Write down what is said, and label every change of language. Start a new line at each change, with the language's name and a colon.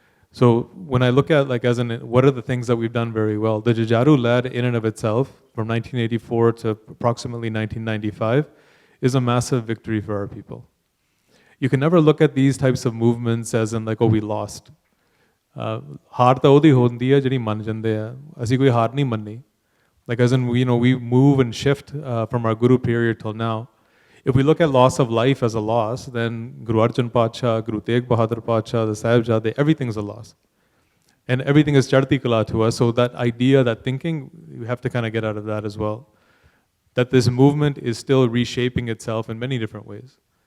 English: So when I look at what are the things that we've done very well, the Jujaru led in and of itself from 1984 to approximately 1995 is a massive victory for our people. You can never look at these types of movements as in like, oh, we lost.
Punjabi: ਹਾਰ ਤਾਂ ਉਹਦੀ ਹੁੰਦੀ ਹੈ ਜਿਹੜੀ ਮੰਨ ਜਾਂਦੇ ਆ ਅਸੀਂ ਕੋਈ ਹਾਰ ਨਹੀਂ ਮੰਨੀ
English: like as in we move and shift from our Guru period till now. If we look at loss of life as a loss, then Guru Arjan Pacha, Guru Tegh Bahadur Pacha, the Sahibzade, everything's a loss, and everything is charti kala to us. So that idea, that thinking, we have to kind of get out of that as well, that this movement is still reshaping itself in many different ways.